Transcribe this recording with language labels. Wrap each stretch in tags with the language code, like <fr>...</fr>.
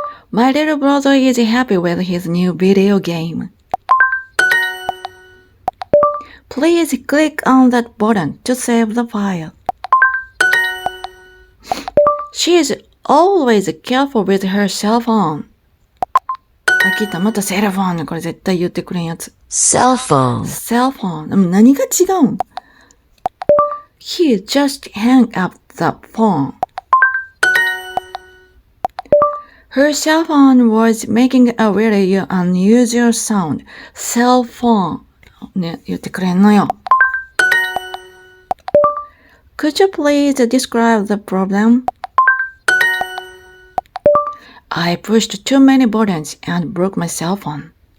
<en>My little brother is happy with his new video game. Please click on that button to save the file. She is always careful with her cell phone.</en> <ja>あ、聞いた。またセルフォンね。これ絶対言ってくれんやつ。</ja> <en>Cell phone. Cell phone.</en> <ja>でも何が違うん？</ja> <en>He just hung up the phone. Her cell phone was making a really unusual sound. Cell phone.</en> <ja>ね、言ってくれんのよ。</ja> <en>Could you please describe the problem? I pushed too many buttons and broke my cell phone.</en>